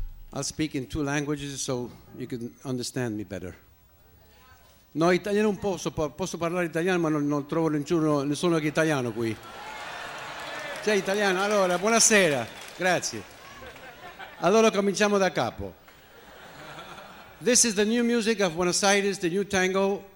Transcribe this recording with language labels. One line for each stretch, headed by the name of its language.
English: I'll speak in two languages so you can understand me better.
Italian: No, italiano un po', posso parlare italiano, ma non trovo nessuno che italiano qui. C'è italiano? Allora, buonasera. Grazie. Allora cominciamo da capo.
English: This is the new music of Buenos Aires, the new tango.